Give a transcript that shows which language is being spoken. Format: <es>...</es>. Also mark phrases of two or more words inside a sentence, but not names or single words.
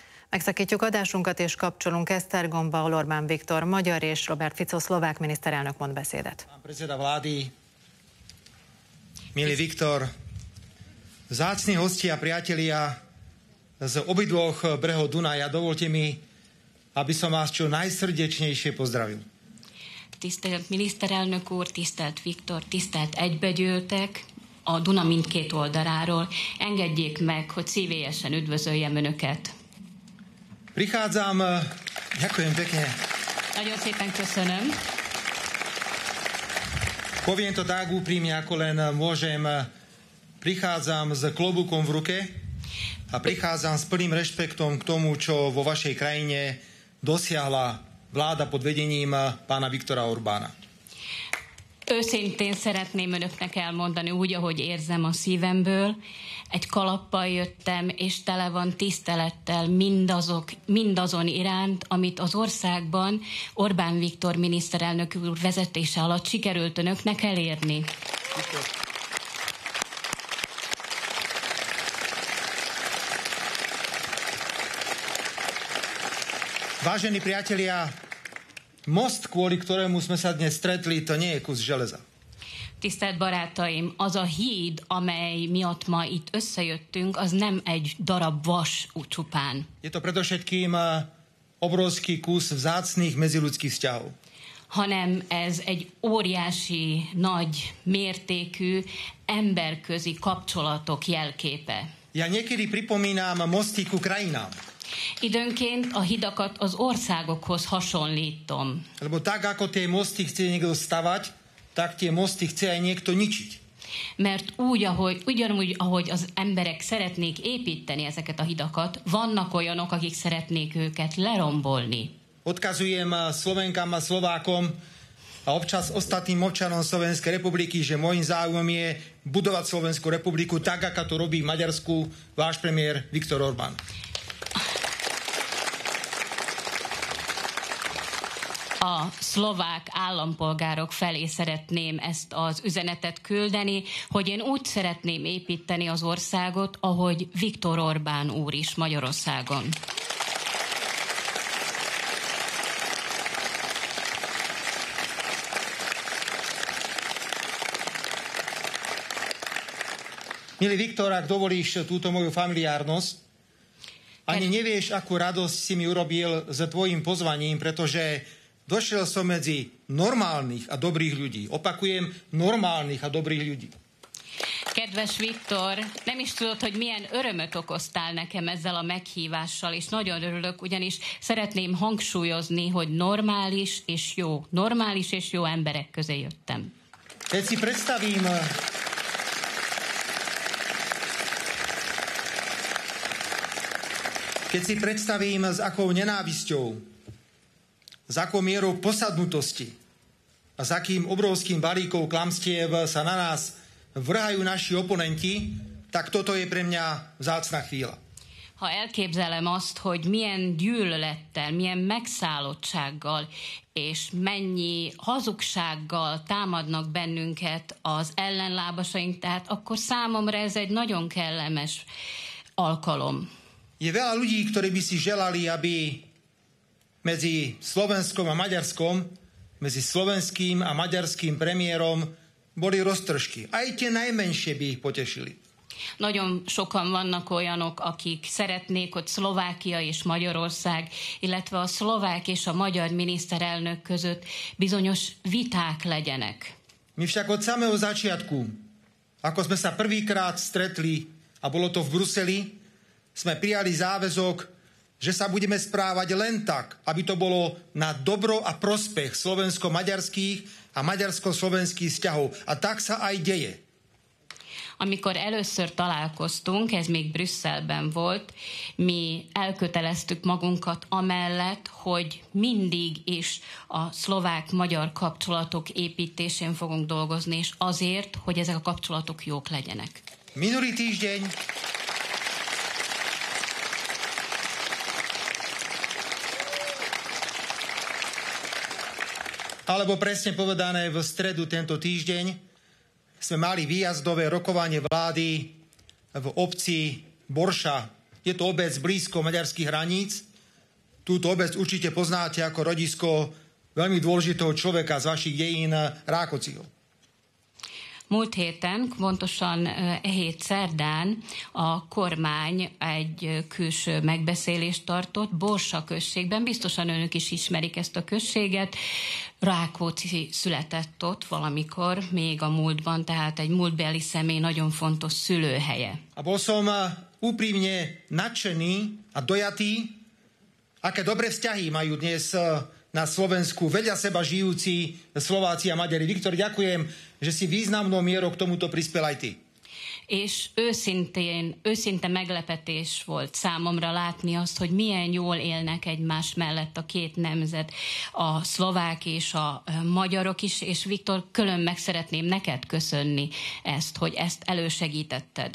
<hu>Megszakítjuk adásunkat és kapcsolunk Esztergomba, ahol Orbán Viktor magyar és Robert Fico szlovák miniszterelnök mond beszédet.</hu> <sk>Pán predseda vlády, milý Viktor, vzácni hostia a priatelia z obidvoch brehov Dunaja, dovolte mi, aby som vás čo najsrdečnejšie pozdravil.</sk> <hu>Tisztelt miniszterelnök úr, tisztelt Viktor, tisztelt egybegyűltek a Duna mindkét oldaláról. Engedjék meg, hogy szívélyesen üdvözöljem Önöket.</hu> <sk>Prichádzam, ďakujem pekne.</sk> <hu>Nagyon szépen köszönöm.</hu> <sk>Poviem to tak úprimne, ako len môžem. Prichádzam s klobúkom v ruke a prichádzam s plným rešpektom k tomu, čo vo vašej krajine dosiahla vláda pod vedením pána Viktora Orbána.</sk> <hu>Őszintén szeretném Önöknek elmondani úgy, ahogy érzem a szívemből. Egy kalappal jöttem, és tele van tisztelettel mindazon iránt, amit az országban Orbán Viktor miniszterelnök úr vezetése alatt sikerült Önöknek elérni.</hu> <sk>Vážení priatelia, most, kvôli ktorému sme sa dnes stretli, to nie je kus železa.</sk> <hu>Tisztelt barátaim, az a híd, amely miatt ma itt összejöttünk, az nem egy darab vas csupán.</hu> <sk>Je to predovšetkým obrovský kus vzácnych medziľudských vzťahov.</sk> <hu>Hanem ez egy óriási, nagy mértékű emberközi kapcsolatok jelképe.</hu> <sk>Ja niekedy pripomínam mosty ku krajinám.</sk> <hu>Időnként a hidakat az országokhoz hasonlítom.</hu> <sk>Lebo tak, ako tie mosty chce niekto stavať, tak tie mosty chce aj niekto ničiť.</sk> <hu>Mert ugyanúgy, ahogy az emberek szeretnék építeni ezeket a hidakat, vannak olyanok, akik szeretnék őket lerombolni.</hu> <sk>Odkazujem Slovenkám a Slovákom a občas ostatným občanom Slovenskej republiky, že môjim záujmom je budovať Slovenskú republiku tak, ako to robí v Maďarsku váš premiér Viktor Orbán.</sk> <hu>A szlovák állampolgárok felé szeretném ezt az üzenetet küldeni, hogy én úgy szeretném építeni az országot, ahogy Viktor Orbán úr is Magyarországon.</hu> <sk>Milý Viktor, ak dovolíš túto moju familiárnosť, ani nevieš, akú radosť si mi urobil s tvojim pozvaním, pretože došiel som medzi normálnych a dobrých ľudí. Opakujem, normálnych a dobrých ľudí.</sk> <hu>Kedves Viktor, nem is tudod, hogy milyen örömöt okoztál nekem ezzel a meghívással, és nagyon örülök, ugyanis szeretném hangsúlyozni, hogy normális és jó emberek közé jöttem.</hu> <sk>Keď si predstavím, s akou nenávisťou, s akou mierou posadnutosti a s akým obrovským balíkom klamstiev sa na nás vrhajú naši oponenti, tak toto je pre mňa vzácna chvíľa.</sk> <hu>Ha elképzelem azt, hogy milyen gyűlölettel, milyen megszállottsággal és mennyi hazugsággal támadnak bennünket az ellenlábasaink, tehát akkor számomra ez egy nagyon kellemes alkalom.</hu> <sk>Je veľa ľudí, ktorí by si želali, aby medzi Slovenskom a Maďarskom, medzi slovenským a maďarským premiérom boli roztržky. Aj tie najmenšie by ich potešili.</sk> <hu>Nagyon sokan vannak olyanok, akik szeretnék, hogy Szlovákia és Magyarország, illetve a szlovák és a magyar miniszterelnök között bizonyos viták legyenek.</hu> <sk>My však od samého začiatku, ako sme sa prvýkrát stretli, a bolo to v Bruseli, sme prijali záväzok, že sa budeme správať len tak, aby to bolo na dobro a prospech slovensko-maďarských a maďarsko-slovenských vzťahov. A tak sa aj deje.</sk> <hu>Amikor először találkoztunk, ez még Brüsszelben volt, mi elköteleztük magunkat amellett, hogy mindig is a szlovák-magyar kapcsolatok építésén fogunk dolgozni, és azért, hogy ezek a kapcsolatok jók legyenek.</hu> <sk>Minulý týždeň alebo presne povedané v stredu tento týždeň sme mali výjazdové rokovanie vlády v obci Borša Je to obec blízko maďarských hraníc. Túto obec určite poznáte ako rodisko veľmi dôležitého človeka z vašich dejín, Rákociho.</sk> <hu>Múlt héten, pontosan hét szerdán a kormány egy külső megbeszélést tartott Borsa községben. Biztosan önök is ismerik ezt a községet. Rákóczi született ott valamikor, még a múltban, tehát egy múltbeli személy nagyon fontos szülőhelye.</hu> <sk>A bol som úprimne nadšený a dojatý, aké dobré vzťahy majú dnes na Slovensku vedľa seba žijúci Slováci a Maďari. Viktor, ďakujem, že si významnou mierou k tomuto prispel aj ty.</sk> <hu>És őszinte meglepetés volt számomra látni azt, hogy milyen jól élnek egymás mellett a két nemzet, a szlovák és a magyarok is, és Viktor, külön meg szeretném neked köszönni ezt, hogy ezt elősegítetted.</hu>